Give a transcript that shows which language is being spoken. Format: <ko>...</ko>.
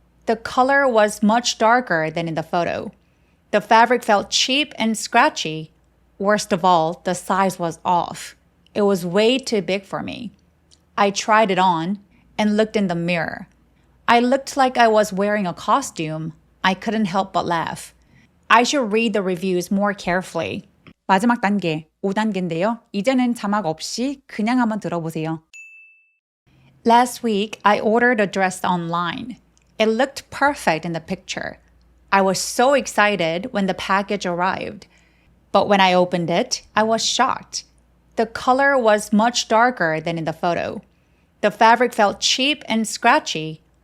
<en>The color was much darker than in the photo. The fabric felt cheap and scratchy. Worst of all, the size was off. It was way too big for me. I tried it on and looked in the mirror. I looked like I was wearing a costume. I couldn't help but laugh. I should read the reviews more carefully.</en> <ko>마지막 단계, 5단계인데요. 이제는 자막 없이 그냥 한번 들어보세요.</ko> <en>Last week, I ordered a dress online. It looked perfect in the picture. I was so excited when the package arrived. But when I opened it, I was shocked. The color was much darker than in the photo. The fabric felt cheap and scratchy.</en>